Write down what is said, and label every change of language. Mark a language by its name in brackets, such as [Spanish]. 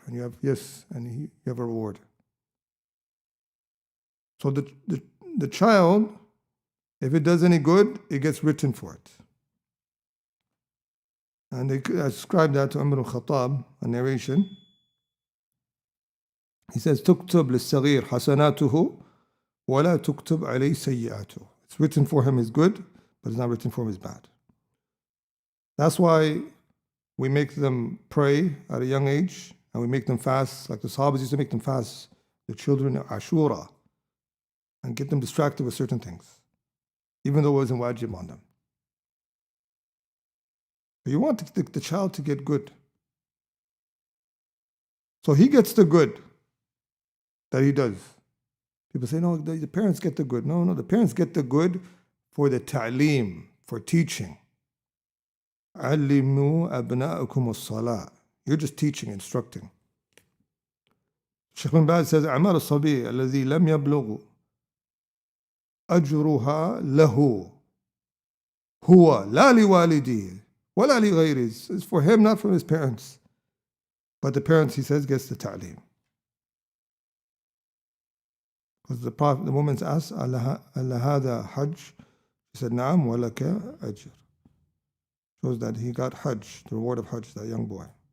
[English] And you have, yes, and you have a reward. So the child, if it does any good, it gets written for it. And they ascribe that to Umar al-Khattab, a narration. He says, [Arabic] تُكْتُبْ لِلصَّغِيرِ حَسَنَاتُهُ وَلَا تُكْتُبْ عَلَيْهِ سَيِّئَاتُهُ. [English] It's written for him his good, but it's not written for him his bad. That's why we make them pray at a young age, and we make them fast, like the Sahabas used to make them fast, the children of Ashura, and get them distracted with certain things, even though it wasn't wajib on them. But you want the child to get good. So he gets the good that he does. People say, no, the parents get the good. No, the parents get the good for the ta'aleem, for teaching. [Arabic] عَلِّمُوا أَبْنَاءَكُمُ الصَّلَاةِ. [English] You're just teaching, instructing. Shaykh bin Baz says, [Arabic] أعمال الصبي الذي لم يبلغ أجرها له هو لا لوالديه ولا لغيره. [English] It's for him, not from his parents. But the parents, he says, gets the ta'aleem. Because the Prophet, the woman's asked, Allah hada hajj? He said, [Arabic] Naam wa laka ajr. [English] Shows that he got hajj, the reward of hajj, that young boy.